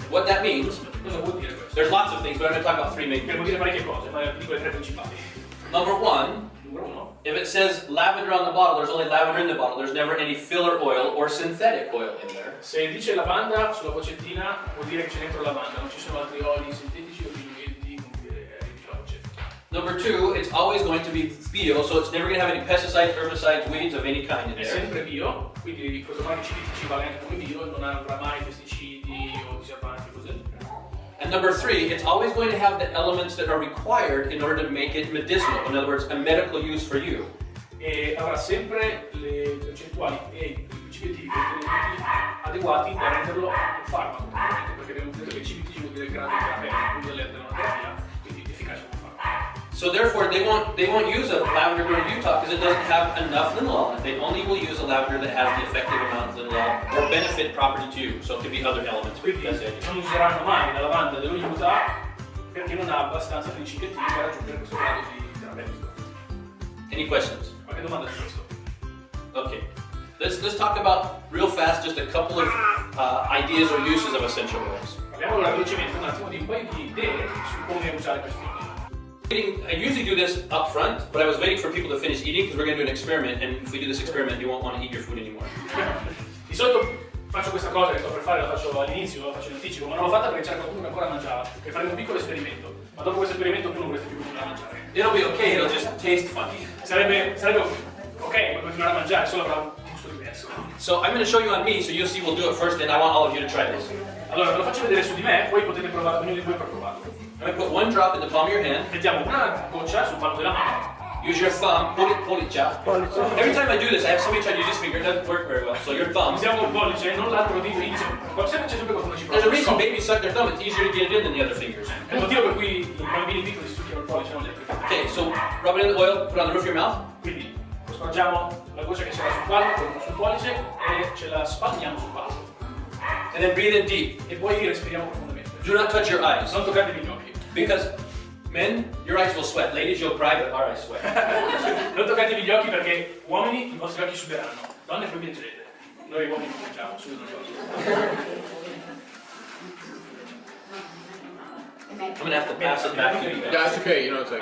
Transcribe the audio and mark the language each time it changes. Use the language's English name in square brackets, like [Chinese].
[English] What that means, [Italian] Cosa vuol dire questo? [English] there's lots of things, but I'm going to talk about three main [Italian] Vuol [English] things. [Italian] dire parecchie cose, ma dico le tre principali. [English] Number one, [Italian] Numero uno, [English] if it says lavender on the bottle, there's only lavender in the bottle. There's never any filler oil or synthetic oil in there. [Italian] se dice lavanda sulla boccettina vuol dire che c'è dentro lavanda, non ci sono altri oli sintetici o ingredienti con cui arrivi la boccetta. [English] Number two, it's always going to be bio, so it's never going to have any pesticides, herbicides, weeds of any kind in [Italian] È [English] there. [Italian] sempre bio, quindi questo marchio CPTG vale anche come bio e non avrà mai pesticidi o conservanti così. [English] And number three, it's always going to have the elements that are required in order to make it medicinal. In other words, a medical use for you. [Italian] E avrà sempre le percentuali e i principi attivi adeguati per renderlo un farmaco, perché abbiamo detto che il CPTG vuol dire grado terapeutico, quindi all'eterno una terapia, quindi efficace come farmaco. [English] So therefore, they won't use a lavender grown in Utah because it doesn't have enough linalool. They only will use a lavender that has the effective amount of linalool or benefit property to you. So it could be other elements. [Italian] Quindi [English] That's it. [Italian] non useranno mai la lavanda dello Utah perché non ha abbastanza principi attivi per raggiungere questo grado di terapeutico. [English] Any questions? [Italian] Qualche domanda su questo? [English] Okay. Let's talk about real fast just a couple of ideas or uses of essential oils. [Italian] Parliamo allora velocemente un attimo di un paio di idee su come usare questi oili. [English] I usually do this up front, but I was waiting for people to finish eating because we're going to do an experiment, and if we do this experiment, you won't want to eat your food anymore. [Italian] Di solito faccio questa cosa che sto per fare, la faccio all'inizio, la faccio in anticipo, ma non l'ho fatta perché c'era qualcuno che ancora mangiava, e faremo un piccolo esperimento. Ma dopo questo esperimento tu non vorresti più continuare a mangiare. [English] It'll be okay, it'll just taste funny. [Italian] Sarebbe ok, puoi continuare a mangiare, solo avrà un gusto diverso. [English] So I'm going to show you on me, so you'll see we'll do it first, and I want all of you to try this. [Italian] Allora, ve lo faccio vedere su di me, poi potete provare, ognuno di voi per provarlo. [English] I'm going to put one drop in the palm of your hand. [Italian] Mettiamo una goccia sul palmo della mano. [English] Use your thumb, pull it, ja. Every time I do this, I have somebody try to use this finger, it doesn't work very well. So your thumb. [Italian] Usiamo il pollice, non l'altro dito inizio. Sempre c'è sempre qualcuno ci prova. [English] There's a reason babies suck their thumb, it's easier to get it in than the other fingers. [Italian] È il motivo per cui i bambini piccoli si succhiano il pollice, non gli altri. [English] Okay, so rub it in the oil, put it on the roof of your mouth. [Italian] Quindi scorgiamo la goccia che c'era sul palmo, poi sul pollice e ce la spalmiamo sul palmo. [English] And then breathe in deep. [Italian] E poi respiriamo profondamente. [English] Do not touch your eyes. [Italian] Non toccatevi gli occhi. [English] Because men, your eyes will sweat. Ladies, you'll cry, but our eyes sweat. [Italian] Non toccatevi gli occhi perché uomini i vostri occhi suderanno. Donne poi piangerete. Noi uomini piangiamo, sudano gli occhi. [English] I'm gonna have to pass it back to you guys. Yeah, it's okay, you know, it's like.